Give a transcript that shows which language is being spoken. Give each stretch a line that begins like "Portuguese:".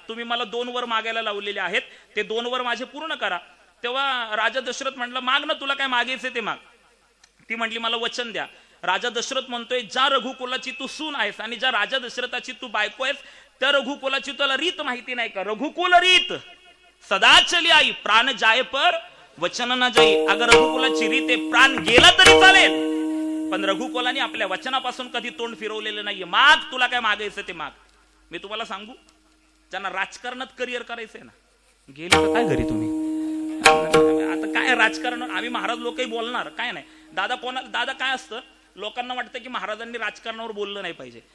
Marathi: तुम्ही मला 2 वर मागायला लावलेले आहेत, ते 2 वर माझे पूर्ण करा. तेव्हा राजा दशरथ म्हटलं, माग ना, तुला काय मागायचं ते माग. ती म्हटली, मला वचन द्या. राजा दशरथ म्हणतोय, ज्या रघुकुलाची तू सून आहेस आणि ज्या राजा दशरथाची तू बायको आहेस, त्या रघुकुलाची तुला रीत माहिती नाही का?
Hindi: रघुकुल रीत सदा चली आई, प्राण जाय पर वचन न जाई.
Marathi: अगर रघुकुलाची रीत आहे, प्राण गेला तरी चालेल, पण रघुकुलाने आपल्या वचनापासून कधी तोंड फिरवलेलं नाहीये. माग, तुला काय मागायचं ते माग. मी तुम्हाला सांगू, ज्यांना राजकारणात करिअर करायचंय ना, गेले तर काय घरी तुम्ही? आता काय राजकारण, आम्ही महाराज लोकही बोलणार काय नाही. दादा काय असतं, लोकांना वाटतं की महाराजांनी राजकारणावर बोललं नाही पाहिजे.